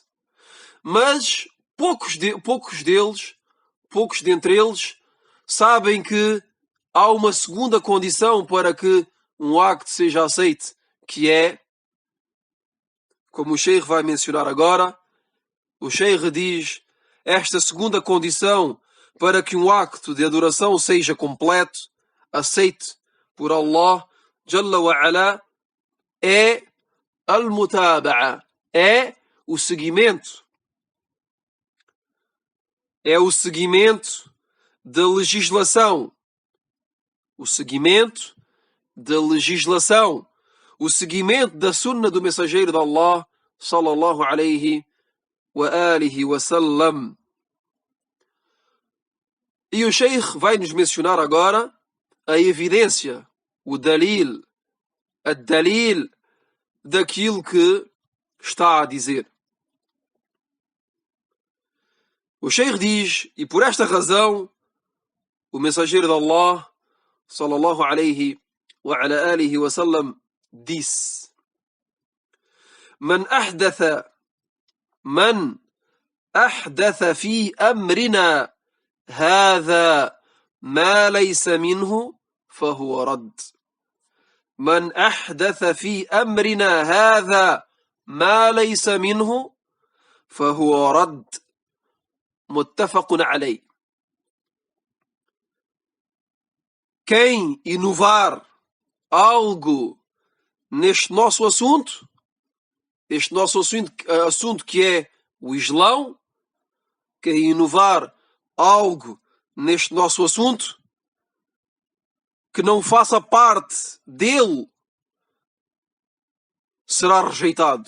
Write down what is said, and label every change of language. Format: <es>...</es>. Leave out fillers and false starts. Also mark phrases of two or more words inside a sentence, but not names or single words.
<pt>Mas poucos dentre eles, sabem que há uma segunda condição para que um acto seja aceito, que é, como o Sheikh vai mencionar agora, o Sheikh diz, esta segunda condição para que um acto de adoração seja completo, aceito por Allah</pt> <ar>جل وعلا,</ar> <pt>é al-mutaba'a, é o seguimento. É o seguimento da legislação. O seguimento da legislação. O seguimento da sunna do mensageiro de Allah,</pt> <ar>صلى الله عليه وعلى آله وسلم.</ar> <pt>E o Sheikh vai nos mencionar agora a evidência, o dalil, a dalil daquilo que está a dizer. O Sheikh diz, e por esta razão, o mensageiro de Allah,</pt> <ar>صلى الله عليه وعلى آله وسلم,</ar> <pt>disse:</pt> <ar>من أحدث في أمرنا هذا ما ليس منه فهو رد. من أحدث في أمرنا هذا ما ليس منه فهو رد. متفق عليه.</ar> <pt>Quem inovar algo neste nosso assunto, este nosso assunto que é o Islão, quem inovar algo neste nosso assunto que não faça parte dele será rejeitado.</pt>